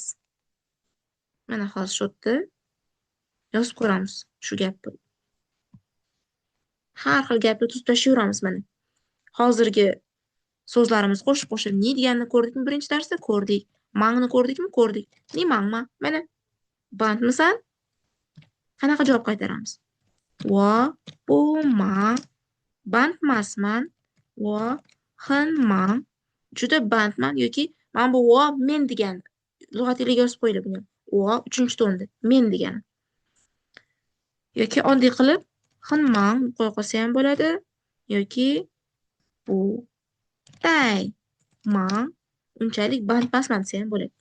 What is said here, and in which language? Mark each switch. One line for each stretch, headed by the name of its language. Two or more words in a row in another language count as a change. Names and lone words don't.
Uzbek: Mana hozir shu yerda yozib ko'ramiz shu gapni. Har xil gapni tuzib tashlayveramiz mana. Hozirgi so'zlarimiz qo'shib ni deganini ko'rdikmi birinchi darsda? Ko'rdik. Mangni ko'rdikmi? Ko'rdik.
Chinese: Ni mangma?
Uzbek: Mana. Bandmisan? Qanaqa javob qaytaramiz?
Chinese: Wo bu ma bandmasman. Wo hin man.
Uzbek: Juda bandman yoki mana bu wo men degani. Lug'at tiliga yozib qo'yilib buni. Wo uchinchi to'nda. Men degani. Yoki oddiy qilib
Chinese: hin man
Uzbek: qo'ya qolsa ham bo'ladi. Yoki
Chinese: bu tay man
Uzbek: unchalik bandmasman desa ham bo'ladi.